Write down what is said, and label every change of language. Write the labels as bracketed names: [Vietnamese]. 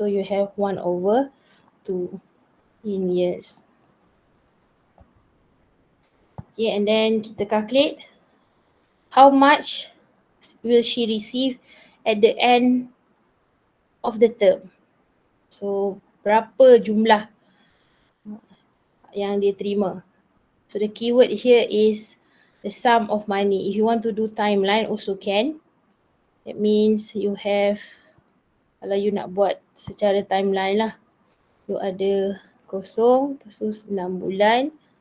[English] So you have 1 over 2 in years. Okay, and then [Malay] kita [English] calculate how much will she receive at the end of the term. [Malay] So berapa jumlah yang dia terima. [English] So the keyword here is the sum of money. If you want to do timeline also can. That means you have, [Malay] kalau you nak buat secara timeline lah, you ada kosong, lepas tu 6 bulan.